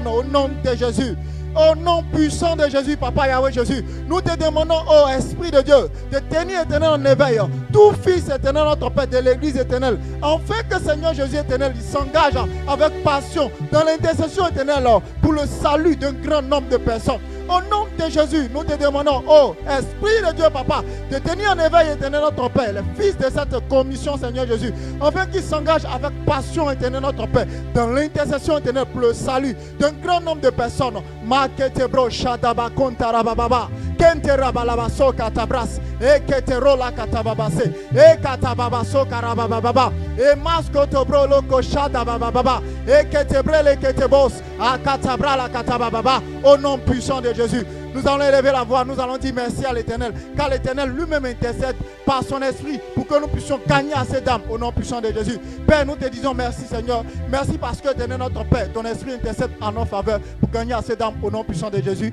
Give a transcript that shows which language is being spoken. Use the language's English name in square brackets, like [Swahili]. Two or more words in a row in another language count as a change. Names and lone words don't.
[French] Au nom de Jésus, au nom puissant de Jésus, Papa Yahweh Jésus, nous te demandons, ô Esprit de Dieu, de tenir éternel en éveil tout fils éternel, notre Père de l'église éternelle, afin que Seigneur Jésus éternel, il s'engage avec passion dans l'intercession éternelle pour le salut d'un grand nombre de personnes. Au nom de Jésus, nous te demandons, ô Esprit de Dieu, Papa, de tenir en éveil éternel notre Père, les fils de cette commission, Seigneur Jésus, afin qu'ils s'engagent avec passion éternel notre Père, dans l'intercession éternelle pour le salut d'un grand nombre de personnes. Maketebro Shadaba Kontarababa, Kenterabalaba Katabras, et Keterola Katababase, et Katababaso Karabababa, et Maskotobro Loko Shadabababa, et Ketebrele Ketebos, à Katabra la Katabababa, au nom puissant de Jésus. Nous allons élever la voix, nous allons dire merci à l'Éternel, car l'Éternel lui-même intercède par son esprit pour que nous puissions gagner assez d'âmes au nom puissant de Jésus. Père, nous te disons merci Seigneur, merci parce que l'Éternel notre Père, ton esprit intercède en notre faveur pour gagner assez d'âmes au nom puissant de Jésus.